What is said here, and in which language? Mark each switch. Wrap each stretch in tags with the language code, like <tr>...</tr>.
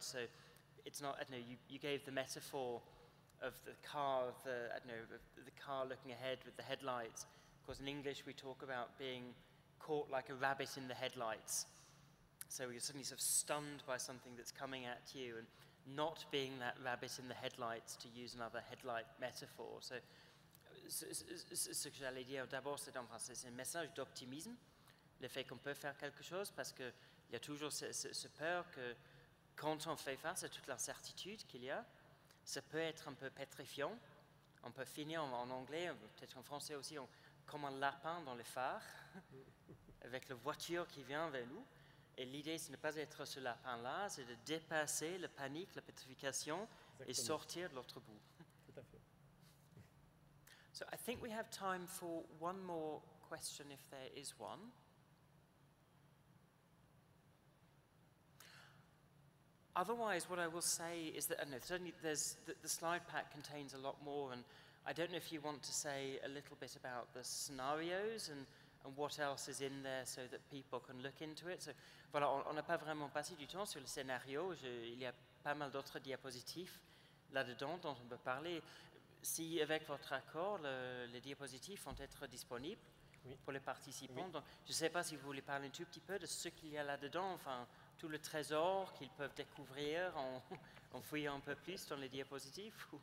<en>So it's not, you gave the metaphor of the car, the car looking ahead with the headlights. Of course, in English, we talk about being caught like a rabbit in the headlights. So you're suddenly sort of stunned by something that's coming at you. not being that rabbit in the headlights, to use another headlight metaphor.</en> <fr>So, ce que j'allais dire d'abord, c'est un message d'optimisme, le fait qu'on peut faire quelque chose, parce qu'il y a toujours ce peur que quand on fait face à toute l'incertitude qu'il y a, ça peut être un peu pétrifiant. On peut finir en anglais, peut-être en français aussi, comme un lapin dans les phares, avec la voiture qui vient vers nous. Et l'idée, c'est de ne pas être ce lapin-là, c'est de dépasser la panique, la pétrification, et sortir de l'autre bout. Tout à fait.</fr> <en>So I think we have time for one more question, if there is one. Otherwise, what I will say is that, I don't know, certainly the slide pack contains a lot more, and I don't know if you want to say a little bit about the scenarios and what else is in there so that people can look into it.</en> <fr>So, voilà, on n'a pas vraiment passé du temps sur le scénario. Il y a pas mal d'autres diapositives là-dedans dont on peut parler. Si, avec votre accord, les diapositives vont être disponibles pour les participants. Oui. Donc, je ne sais pas si vous voulez parler un tout petit peu de ce qu'il y a là-dedans, enfin, tout le trésor qu'ils peuvent découvrir en fouillant un peu plus dans les diapositives.</fr>